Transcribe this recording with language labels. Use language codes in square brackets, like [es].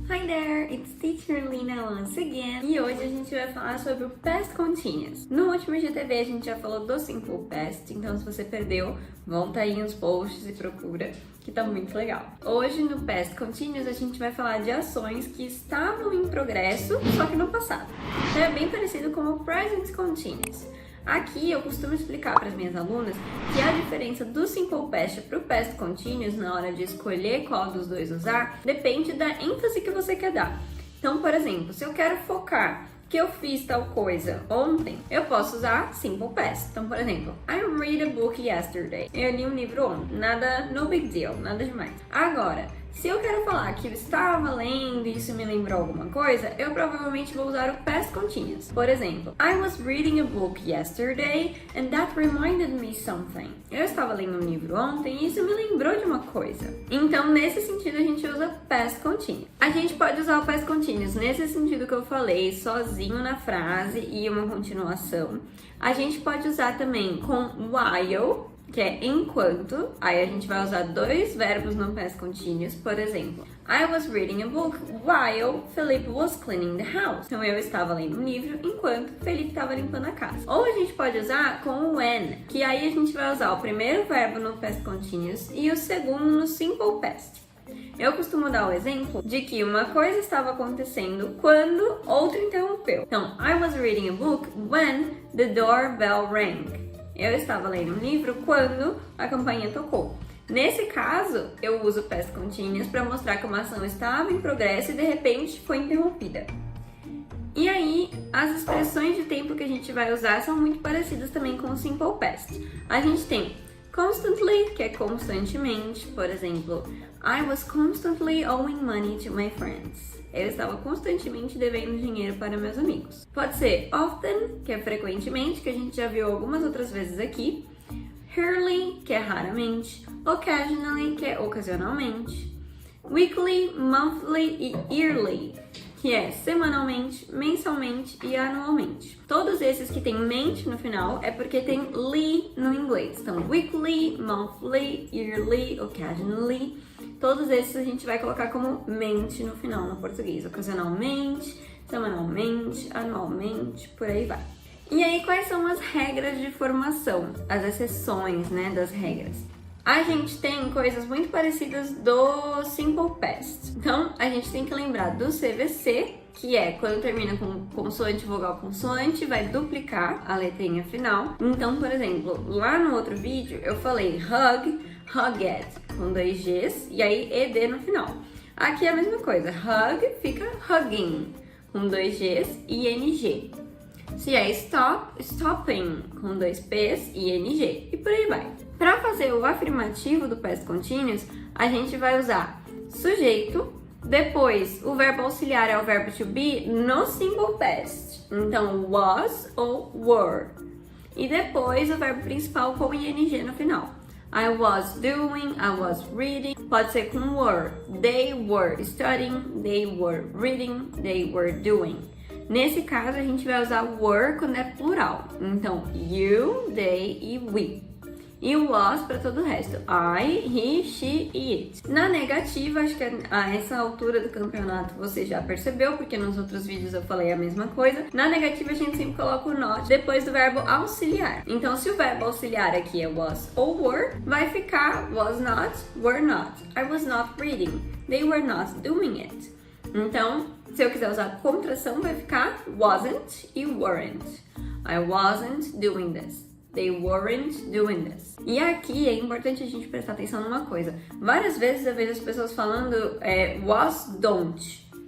[en] Hi there, it's Teacher Lina once again. [pt] E hoje a gente vai falar sobre o Past Continuous. No último GTV a gente já falou do Simple Past, então se você perdeu, volta aí nos posts e procura, que tá muito legal. Hoje no Past Continuous a gente vai falar de ações que estavam em progresso, só que no passado. Então é bem parecido com o Present Continuous. Aqui eu costumo explicar para as minhas alunas que a diferença do Simple Past para o Past Continuous na hora de escolher qual dos dois usar depende da ênfase que você quer dar. Então, por exemplo, se eu quero focar que eu fiz tal coisa ontem, eu posso usar Simple Past. Então, por exemplo, [en] I read a book yesterday. [pt] Eu li um livro ontem. Nada, [en] no big deal, [pt] nada demais. Agora, se eu quero falar que eu estava lendo e isso me lembrou alguma coisa, eu provavelmente vou usar o Past Continuous. Por exemplo, [en] I was reading a book yesterday and that reminded me something. [pt] Eu estava lendo um livro ontem e isso me lembrou de uma coisa. Então, nesse sentido, a gente usa Past Continuous. A gente pode usar o Past Continuous nesse sentido que eu falei, sozinho na frase e uma continuação. A gente pode usar também com while, que é enquanto. Aí a gente vai usar dois verbos no past continuous. Por exemplo, [en] I was reading a book while Felipe was cleaning the house. [pt] Então eu estava lendo um livro enquanto Felipe estava limpando a casa. Ou a gente pode usar com o when, que aí a gente vai usar o primeiro verbo no past continuous e o segundo no simple past. Eu costumo dar o exemplo de que uma coisa estava acontecendo quando outra interrompeu. [en] Então, I was reading a book when the doorbell rang. [pt] Eu estava lendo um livro quando a campainha tocou. Nesse caso, eu uso past continuous para mostrar que uma ação estava em progresso e de repente foi interrompida. E aí, as expressões de tempo que a gente vai usar são muito parecidas também com o simple past. A gente tem constantly, que é constantemente. Por exemplo, [en] I was constantly owing money to my friends. [pt] Eu estava constantemente devendo dinheiro para meus amigos. Pode ser often, que é frequentemente, que a gente já viu algumas outras vezes aqui. Rarely, que é raramente. Occasionally, que é ocasionalmente. Weekly, monthly e yearly, que é semanalmente, mensalmente e anualmente. Todos esses que tem mente no final é porque tem ly no inglês. [en] Então, weekly, monthly, yearly, occasionally. [pt] Todos esses a gente vai colocar como mente no final no português. Ocasionalmente, semanalmente, anualmente, por aí vai. E aí, quais são as regras de formação? As exceções, né, das regras. A gente tem coisas muito parecidas do Simple Past. Então, a gente tem que lembrar do CVC, que é quando termina com consoante, vogal, consoante, vai duplicar a letrinha final. Então, por exemplo, lá no outro vídeo eu falei hug, hugged, com dois Gs, e aí ED no final. Aqui é a mesma coisa, hug fica hugging, com dois Gs e NG. Se é stop, stopping, com dois Ps e NG, e por aí vai. Para fazer o afirmativo do past continuous, a gente vai usar sujeito, depois o verbo auxiliar é o verbo to be no simple past, então was ou were, e depois o verbo principal com ing no final. [en] I was doing, I was reading, [pt] pode ser com [en] were, they were studying, they were reading, they were doing. [pt] Nesse caso a gente vai usar were quando é plural, então you, they e we. E o was para todo o resto. I, he, she e it. Na negativa, acho que a essa altura do campeonato você já percebeu, porque nos outros vídeos eu falei a mesma coisa. Na negativa, a gente sempre coloca o not depois do verbo auxiliar. Então, se o verbo auxiliar aqui é was ou were, vai ficar was not, were not. [en] I was not reading. They were not doing it. [pt] Então, se eu quiser usar contração, vai ficar wasn't e weren't. [en] I wasn't doing this. They weren't doing this. [pt] E aqui é importante a gente prestar atenção numa coisa. Várias vezes eu vejo as pessoas falando [en] was don't.